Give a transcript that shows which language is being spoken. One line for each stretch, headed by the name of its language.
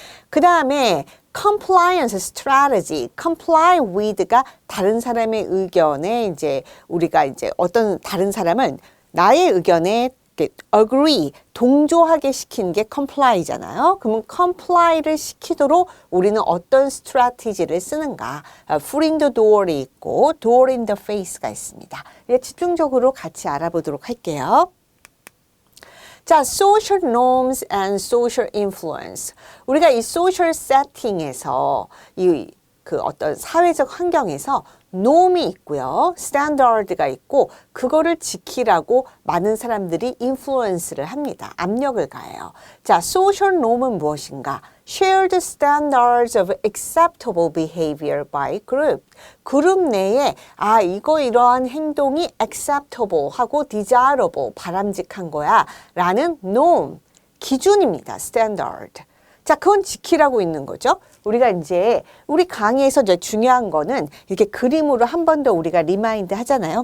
Korean: 그 다음에 compliance strategy, comply with가 다른 사람의 의견에 이제 우리가 이제 어떤 다른 사람을 나의 의견에 agree, 동조하게 시키는 게 comply잖아요. 그러면 comply를 시키도록 우리는 어떤 strategy를 쓰는가.
English: foot in the door
Korean: 이 있고
English: door in the face
Korean: 가 있습니다. 집중적으로 같이 알아보도록 할게요. 자,
English: social norms and social influence.
Korean: 우리가 이 social setting에서 그 어떤 사회적 환경에서 norm이 있고요. standard가 있고 그거를 지키라고 많은 사람들이 influence를 합니다. 압력을 가해요. 자, social norm은 무엇인가?
English: Shared standards of acceptable behavior by group.
Korean: 그룹 내에 이러한 행동이 acceptable 하고 desirable, 바람직한 거야 라는 norm, 기준입니다. standard. 자, 그건 지키라고 있는 거죠. 우리가 이제 우리 강의에서 이제 중요한 거는 이렇게 그림으로 한 번 더 우리가 리마인드 하잖아요.